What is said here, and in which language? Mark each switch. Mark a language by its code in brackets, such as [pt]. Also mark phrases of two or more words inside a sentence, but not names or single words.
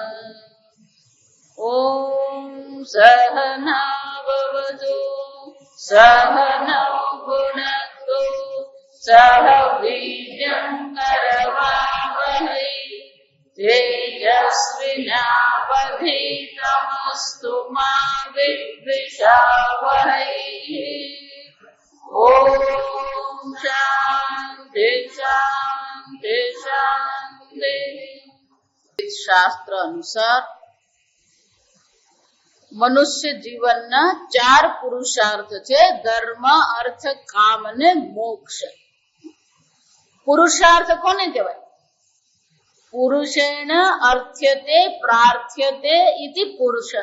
[sa] ॐ सहना भवतु सहनौ भुनक्तु सह वीर्यं करवावहै तेजस्विनावधीतमस्तु मा विद्विषावहै। ॐ शान्ति शान्ति शान्ति। [gu] શાસ્ત્ર અનુસાર મનુષ્ય જીવનના 4 પુરુષાર્થ છે: ધર્મ, અર્થ, કામ અને મોક્ષ. પુરુષાર્થ કોને કહેવાય? [sa] પુરુષેણ અર્થ્યતે પ્રાર્થ્યતે ઇતિ પુરુષઃ.